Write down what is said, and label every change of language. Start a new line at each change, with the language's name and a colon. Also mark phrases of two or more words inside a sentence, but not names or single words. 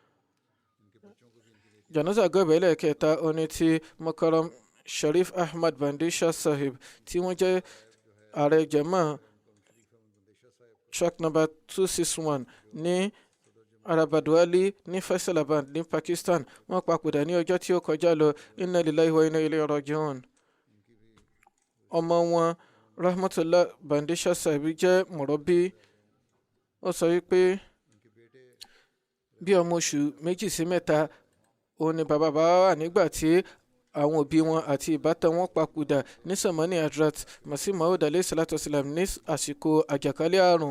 Yoruba: Janaza gọ́bẹ̀ ẹlẹ́ẹ̀kẹta oní ti Mukarram Sharif Ahmad Bandisha Sahib tí wọ́n jẹ́ ààrẹ jama
English: track number
Yoruba: 261 ní Arabadwali ní Faisalabad ní Pakistan. Wọ́n papòdà ní ọjọ́ tí ó kọjá lọ.
Arabic: إنا لله وإنا إليه راجعون.
Yoruba: Ọmọ wọn Rahmatullah Bandisha Sahib jẹ́ mọ̀rọ́bí. Ó sọ wípé bí ọmọ oṣù 2 sí 3 òun ni bàbá wà nígbà tí àwọn òbí wọn àti ìbátan wọn papòdà ní Samani Hadrat Masih Maud
Arabic: عليه الصلاة والسلام
Yoruba: ní àsìkò àjàkálẹ̀ àrùn.